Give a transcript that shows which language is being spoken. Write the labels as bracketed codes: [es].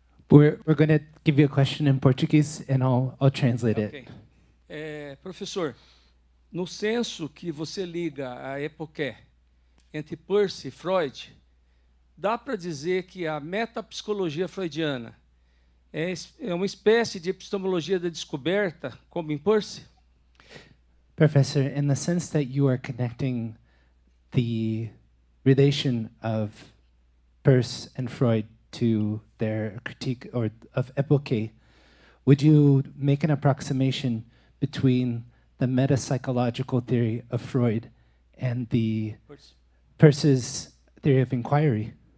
[en] We're going to give you a question in Portuguese, and I'll translate it. Ok. [pt] Professor, no senso que você liga a época entre Peirce e Freud, dá para dizer que a metapsicologia freudiana é uma espécie de epistemologia da descoberta, como em Peirce? [en] Professor, in the sense that you are connecting the relation of Peirce and Freud to their critique or of epoche, would you make an approximation between the metapsychological theory of Freud and the Peirce's theory of inquiry?